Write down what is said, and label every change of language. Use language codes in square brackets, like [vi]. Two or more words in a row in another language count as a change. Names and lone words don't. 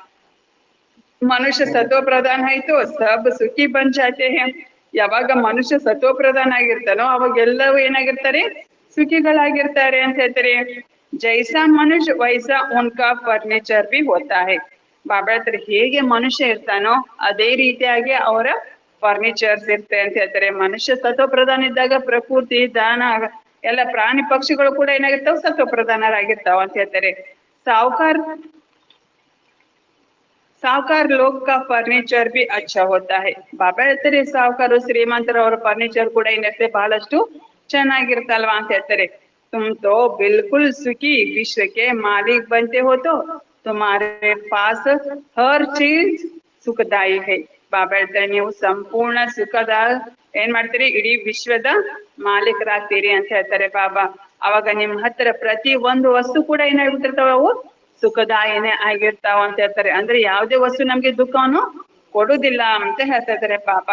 [kn] ಮನುಷ್ಯ ಸತ್ವ ಪ್ರಧಾನ ಆಯ್ತು [hi] सब सुखी बन जाते हैं [kn] ಯಾವಾಗ ಮನುಷ್ಯ ಸತ್ವ ಪ್ರಧಾನ ಆಗಿರ್ತಾನೋ ಅವಾಗ ಎಲ್ಲವೂ ಏನಾಗಿರ್ತಾರೆ ಸುಖಿಗಳಾಗಿರ್ತಾರೆ ಅಂತ ಹೇಳ್ತಾರೆ [hi] जैसा मनुष्य वैसा उनका फर्नीचर भी होता है [kn] ಬಾಬಾ ಹೇಳ್ತಾರೆ ಹೇಗೆ ಮನುಷ್ಯ ಇರ್ತಾನೋ ಅದೇ ರೀತಿಯಾಗಿ ಅವರ ಫರ್ನಿಚರ್ಸ್ ಇರ್ತೆ ಅಂತ ಹೇಳ್ತಾರೆ ಮನುಷ್ಯ ಸತ್ವ ಪ್ರಧಾನ ಇದ್ದಾಗ ಪ್ರಕೃತಿ ದಾನ ಎಲ್ಲ ಪ್ರಾಣಿ ಪಕ್ಷಿಗಳು ಕೂಡ ಏನಾಗಿರ್ತಾವ ಸತ್ವ ಪ್ರಧಾನರಾಗಿರ್ತಾವ ಅಂತ ಹೇಳ್ತಾರೆ ಸಾವುಕಾರ ಸಾವುಕಾರ ಲೋಕ [hi] का फर्नीचर भी अच्छा होता है [kn] ಬಾಬಾ ಹೇಳ್ತಾರೆ ಸಾವುಕಾರು ಶ್ರೀಮಂತರ ಅವರ ಫರ್ನಿಚರ್ ಕೂಡ ಏನಿರುತ್ತೆ ಬಹಳಷ್ಟು ಚೆನ್ನಾಗಿರ್ತಲ್ವಾ ಅಂತ ಹೇಳ್ತಾರೆ [hi] तुम तो बिल्कुल सुखी विश्व के मालिक बनते हो तो तुम्हारे पास हर चीज सुखदाई है [kn] ಬಾಬಾ ಹೇಳ್ತಾರೆ ನೀವು ಸಂಪೂರ್ಣ ಸುಖದ ಏನ್ ಮಾಡ್ತೀರಿ, ಇಡೀ ವಿಶ್ವದ ಮಾಲೀಕರಾಗ್ತೀರಿ ಅಂತ ಹೇಳ್ತಾರೆ ಬಾಬಾ. ಅವಾಗ ನಿಮ್ ಹತ್ರ ಪ್ರತಿ ಒಂದು ವಸ್ತು ಕೂಡ ಏನಾಗ್ಬಿಟ್ಟಿರ್ತಾವ, ಅವು ಸುಖದಾಯನೇ ಆಗಿರ್ತಾವ ಅಂತ ಹೇಳ್ತಾರೆ. ಅಂದ್ರೆ ಯಾವುದೇ ವಸ್ತು ನಮ್ಗೆ ದುಃಖವನ್ನು ಕೊಡುದಿಲ್ಲ ಅಂತ ಹೇಳ್ತಾ ಇದಾರೆ ಬಾಬಾ.